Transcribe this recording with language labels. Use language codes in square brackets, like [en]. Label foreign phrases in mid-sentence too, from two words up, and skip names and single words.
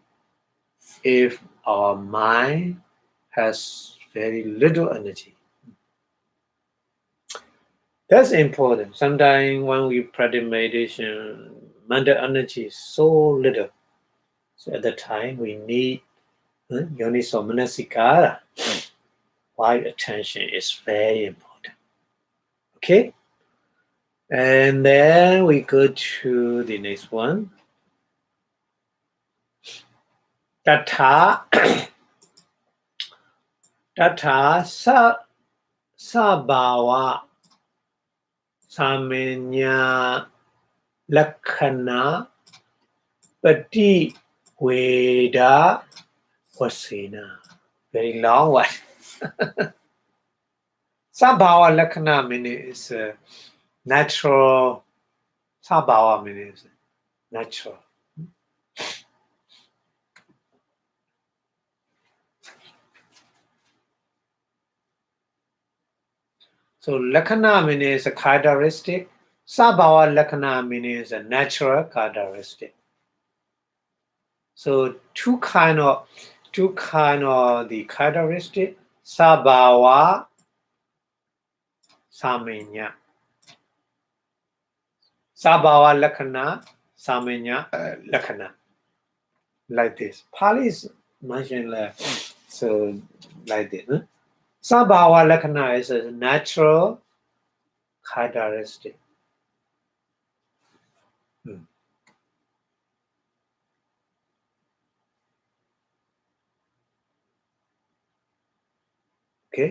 [en] If our mind has very little energy, that's important. Sometimes when we practice meditation, mental energy is so little. So at the time we need [pi] yoniso manasikara. [en] Why attention is very important. Okay? And then we go to the next one. [pi] Tata sabhava samenya lakhana pati veda vasena. [en] Very long one. [pi] Sabhava lakhana [en] means natural. Sabhava means natural. So lakhana means a characteristic. [pi] Sabhava lakhana [en] means a natural characteristic. So two kind of the characteristic. [pi] Sabhava samenya. Sabhava lakhana samenya lakhana. [en] Like this. Pali is mentioned so like this. Huh? [pi] Sabhava lakhana [en] is a natural characteristic. Okay.